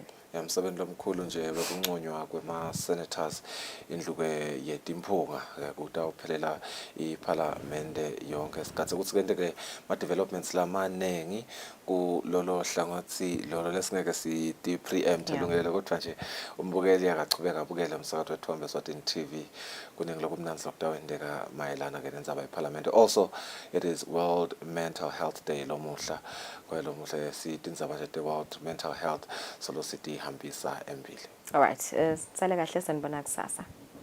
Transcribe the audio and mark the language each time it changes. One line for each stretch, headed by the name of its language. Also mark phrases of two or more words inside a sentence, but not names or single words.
Swati: Emsebenzini lomkhulu nje bekunconywa kwema-senators indlu yetimphunga kutawuphelela iParliamente yonke sikhathi ukuthi kente-ke ma-developments lamanengi kulolo hlangothi lolo lesingeke siti-preempt elungelele kodwa nje umbukeli akachubeka abukele umsakazo wethu Eswatini TV kuningi lokumnanzi lokutawendeka mayelana-ke nendzaba yeParliamente.
English: Also it is World Mental Health Day
Swati: lomuhla kwelo muhle sithi indzaba nje the-World Mental Health solo sithi ihambisa embili.
English: All right,
Swati: sale kahle sanibona kusasa.